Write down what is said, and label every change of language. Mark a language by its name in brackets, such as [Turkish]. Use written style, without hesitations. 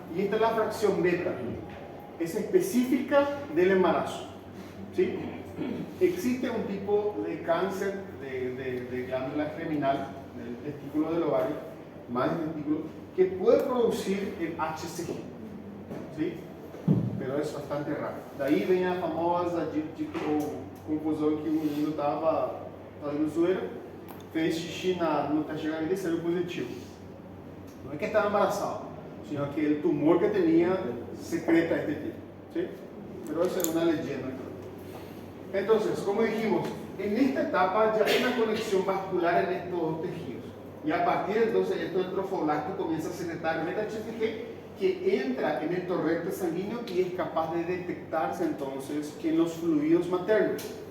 [Spanish] Y esta es la fracción beta. Es específica del embarazo. ¿Sí? Existe un tipo de cáncer de glándula germinal, del testículo del ovario, más del testículo, que puede producir el HCG. ¿Sí? Pero es bastante raro. [Portuguese] Daí vem a famosa confusão que o menino estava fazendo zoeira, fez xixi no teste de gravidez e saiu positivo. Não é que [Spanish] estaba embarazado, sino que el tumor que tenía secreta este tipo. ¿Sí? Pero eso es una leyenda. Entonces, como dijimos, en esta etapa ya hay una conexión vascular en estos dos tejidos. Y a partir de entonces, esto del trofoblasto comienza a secretar beta-HCG que entra en el torrente sanguíneo y es capaz de detectarse entonces en los fluidos maternos.